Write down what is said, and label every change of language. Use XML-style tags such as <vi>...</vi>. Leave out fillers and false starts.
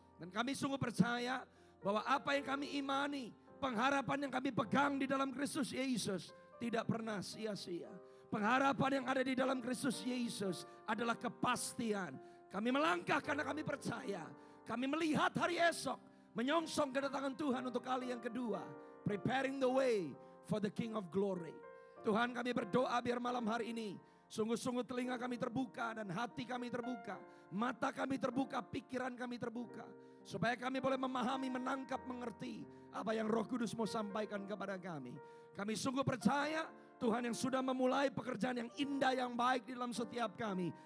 <id>Dan kami sungguh percaya bahwa apa yang kami imani, pengharapan yang kami pegang di dalam Kristus Yesus tidak pernah sia-sia. Pengharapan yang ada di dalam Kristus Yesus adalah kepastian. Kami melangkah karena kami percaya. Kami melihat hari esok, menyongsong kedatangan Tuhan untuk kali yang kedua.</id> <en>Preparing the way for the King of Glory.</en> <id>Tuhan, kami berdoa biar malam hari ini sungguh-sungguh telinga kami terbuka dan hati kami terbuka. Mata kami terbuka, pikiran kami terbuka. Supaya kami boleh memahami, menangkap, mengerti apa yang Roh Kudus mau sampaikan kepada kami. Kami sungguh percaya Tuhan yang sudah memulai pekerjaan yang indah, yang baik di dalam setiap kami.</id>